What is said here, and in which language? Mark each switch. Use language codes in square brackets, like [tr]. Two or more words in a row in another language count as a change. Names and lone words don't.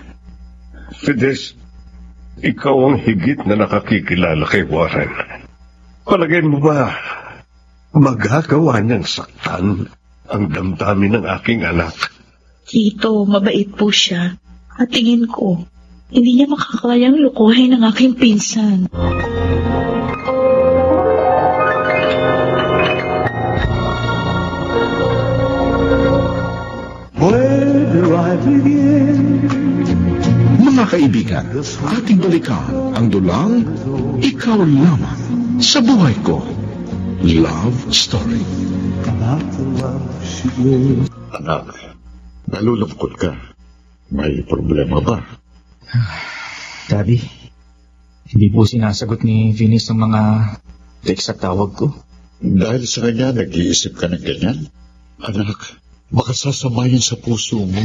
[tl] Fides, ikaw ang higit na nakakikilala kay Warren. Palagay mo ba, magagawa niyang saktan ang damdamin ng aking anak? Tito, mabait po siya. At tingin ko, hindi niya makakayang lukuhin ng aking pinsan. [en] Where do I begin? [tl] Mga kaibigan, ating balikan ang dulang Ikaw Lamang sa Buhay Ko. [en] Love Story. About the love she gave. [tl] Anak, nalulungkot ka. May problema ba? Daddy, hindi po sinasagot ni Venus ang mga text at tawag ko. Dahil sa kanya, nag-iisip ka ng ganyan? Anak, baka sasamayin sa puso mo.